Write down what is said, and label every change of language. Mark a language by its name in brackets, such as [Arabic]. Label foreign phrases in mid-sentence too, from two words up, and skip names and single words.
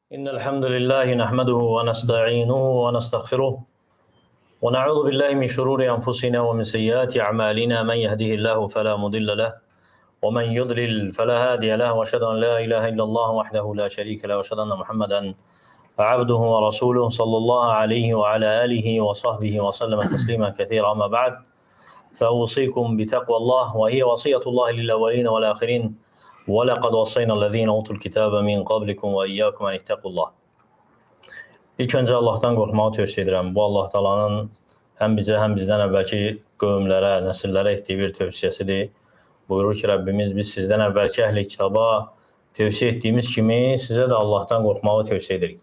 [Arabic] إن الحمد لله نحمده ونستعينه ونستغفره ونعوذ بالله من شرور أنفسنا ومن سيئات أعمالنا من يهده الله فلا مضل له ومن يضلل فلا هادي له وأشهد أن لا إله إلا الله وحده لا شريك له وأشهد أن محمدا عبده ورسوله صلى الله عليه وعلى آله وصحبه وسلم تسليما كثيرا. أما بعد فأوصيكم بتقوى الله وهي وصية الله للأولين والآخرين وَلَقَدْ وَصَّيْنَا الَّذ۪ينَ اُوتُوا الْكِتَابَ مِنْ قَبْلِكُمْ وَإِيَّاكُمْ أَنِ اتَّقُوا اللّٰهِ. [Azerbaijani] İlk öncə Allahdan qorxmağı tövsiyə edirəm. Bu Allah Taala'nın həm bizə, həm bizdən əvvəlki qövmlərə, nəsillərə etdiyi bir tövsiyəsidir. Buyurur ki, Rəbbimiz biz sizdən əvvəlki əhli kitaba tövsiyə etdiyimiz kimi sizə də Allahdan qorxmağı tövsiyə edirik.